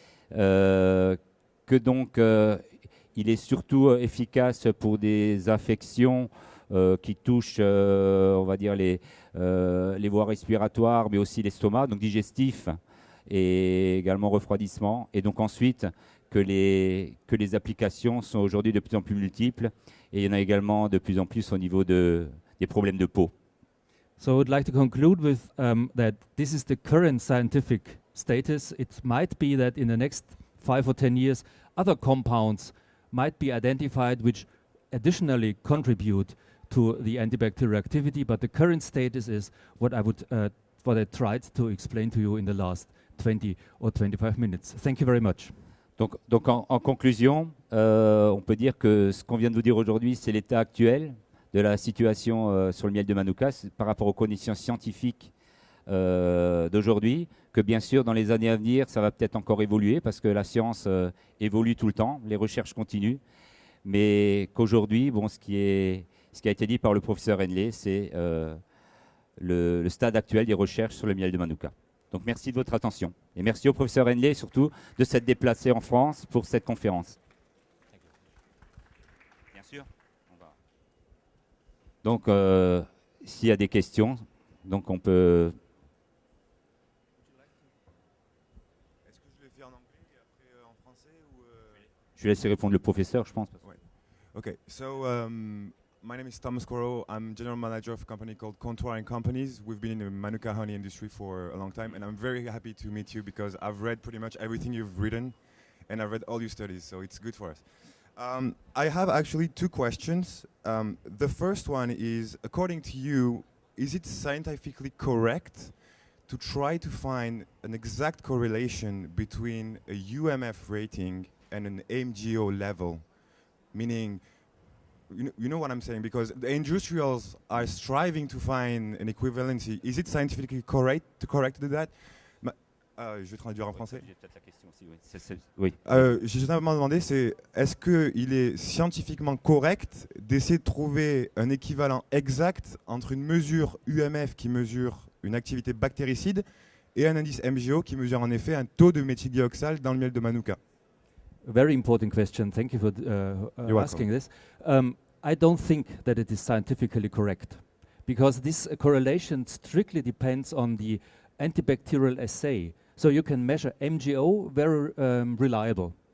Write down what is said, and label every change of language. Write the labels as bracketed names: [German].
[French] Que donc il est surtout efficace pour des infections qui touchent, on va dire, les voies respiratoires, mais aussi l'estomac, donc digestif et également refroidissement. Et donc ensuite, que les applications sont aujourd'hui de plus en plus multiples, et il y en a également de plus en plus au niveau des problèmes de peau. [English] So I would like to conclude with that this is the current scientific status. It might be that in the next 5 or 10 years, other compounds might be identified which additionally contribute to the antibacterial activity, but the current status is what I tried to explain to you in the last 20 or 25 minutes. Thank you very much. [French] Donc en conclusion, on peut dire que ce qu'on vient de vous dire aujourd'hui, c'est l'état actuel de la situation sur le miel de Manuka par rapport aux conditions scientifiques d'aujourd'hui, que bien sûr dans les années à venir, ça va peut-être encore évoluer parce que la science évolue tout le temps, les recherches continuent, mais qu'aujourd'hui, bon, ce qui a été dit par le professeur Henle, c'est le stade actuel des recherches sur le miel de Manuka. Donc merci de votre attention et merci au professeur Henle surtout de s'être déplacé en France pour cette conférence. Bien sûr. Donc s'il y a des questions, donc on peut... Est-ce que je le fais en anglais et après en français ou Je vais laisser répondre le professeur, je pense. Ouais. [English] Okay, so my name is Thomas Henle. I'm general manager of a company called Comptoir & Companies. We've been in the Manuka honey industry for a long time, and I'm very happy to meet you because I've read pretty much everything you've written, and I've read all your studies, so it's good for us. I have actually 2 questions. The first one is, according to you, is it scientifically correct to try to find an exact correlation between a UMF rating and an MGO level? Meaning, you know what I'm saying? Because the industrials are striving to find an equivalency. Is it scientifically correct to do that? [French] Je vais traduire en français. J'ai peut-être la question aussi, oui. J'ai justement demandé, est-ce qu'il est scientifiquement correct d'essayer de trouver un équivalent exact entre une mesure UMF qui mesure une activité bactéricide et un indice MGO qui mesure en effet un taux de méthylglyoxal dans le miel de Manuka? [English] A very important question. Thank you for asking this. I don't think that it is scientifically correct because this correlation strictly depends on the antibacterial assay. So you can measure MGO, very reliable.